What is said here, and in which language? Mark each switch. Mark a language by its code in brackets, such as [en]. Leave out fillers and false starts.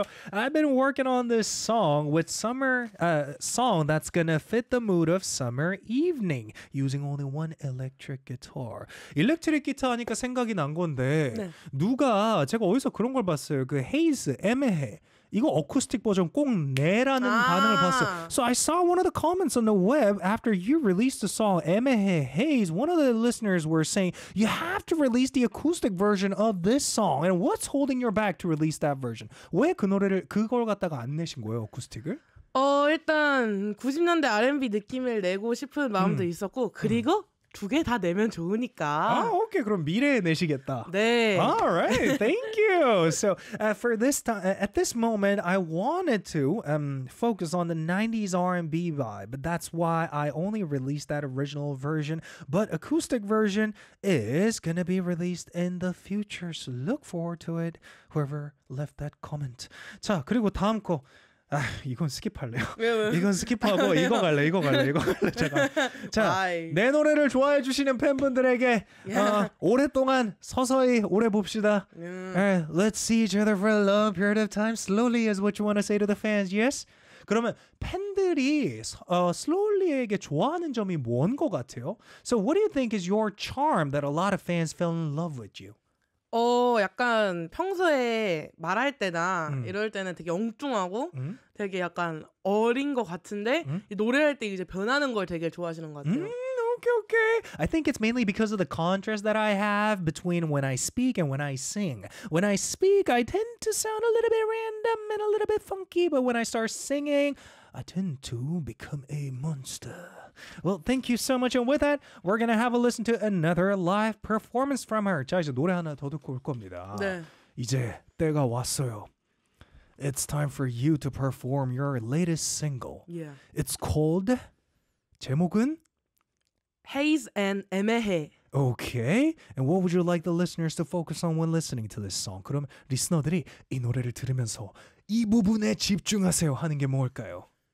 [en] So I've been working on this song with summer song that's gonna fit the mood of summer evening using only one electric guitar. Electric guitar [ko] 하니까 생각이 난 건데 네. 누가 제가 어디서 그런 걸 봤어요. 그 Haze 애매해. 이거 어쿠스틱 버전 꼭 내라는 아~ 반응을 봤어. [en] So I saw one of the comments on the web after you released the song 애매해 Haze. One of the listeners were saying you have to release the acoustic version of this song. And what's holding your back to release that version? [ko] 왜 그 노래를 그걸 갖다가 안 내신 거예요, 어쿠스틱을? 일단 90년대 R&B 느낌을 내고 싶은 마음도 있었고 그리고 두 개 다 내면 좋으니까. 아, 오케이. 그럼 미래에 내시겠다. 네. [en] All right. Thank you. So, for this time, at this moment, I wanted to focus on the 90s R&B vibe. But that's why I only released that original version. But acoustic version is going to be released in the future. So, look forward to it, whoever left that comment. [ko] 자, 그리고 다음 거. 아, 이건 스킵할래요. 이건 스킵하고 이거 갈래, 이거 갈래, 이거 갈래. 잠깐. 자, 내 노래를 좋아해 주시는 팬분들에게 오랫동안 서서히 오래 봅시다. [en] Alright, let's see each other for a long period of time. Slowly is what you want to say to the fans, yes? [ko] 그러면 팬들이 Slowly에게 좋아하는 점이 뭔 것 같아요? [en] So what do you think is your charm that a lot of fans fell in love with you? [ko] 약간 평소에 말할 때나 이럴 때는 되게 엉뚱하고 되게 약간 어린 것 같은데 노래할 때 이제 변하는 걸 되게 좋아하시는 것 같아요. [en] Okay. I think it's mainly because of the contrast that I have between when I speak and when I sing. When I speak, I tend to sound a little bit random and a little bit funky, but when I start singing, I tend to become a monster. Well, thank you so much. And with that, we're going to have a listen to another live performance from her. [ko] 자, 이제 노래 하나 더 듣고 올 겁니다. 네. 이제 때가 왔어요. [en] It's time for you to perform your latest single. Yeah. It's called [ko] 제목은 [en] Haze and 애매해. Okay. And what would you like the listeners to focus on when listening to this song? [ko] 그럼 리스너들이 이 노래를 들으면서 이 부분에 집중하세요 하는 게 뭘까요?